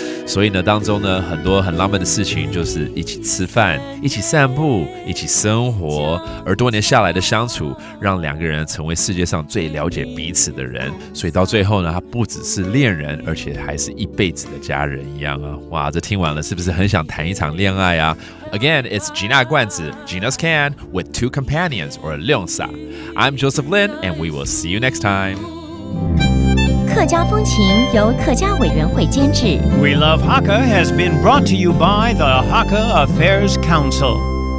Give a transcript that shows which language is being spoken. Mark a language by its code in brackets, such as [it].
[zh] 所以呢，当中呢很多很浪漫的事情，就是一起吃饭、一起散步、一起生活，而多年下来的相处，让两个人成为世界上最了解彼此的人。所以到最后呢，他不只是恋人，而且还是一辈子的家人一样啊！哇，这听完了是不是很想谈一场恋爱啊？ [en] Again, it's Gina 罐子 Gina's Can with two companions or Leongsa. I'm Joseph Lin, and we will see you next time. [zh] 客家风情由客家委员会监制。 [en] We Love Hakka has been brought to you by the Hakka Affairs Council.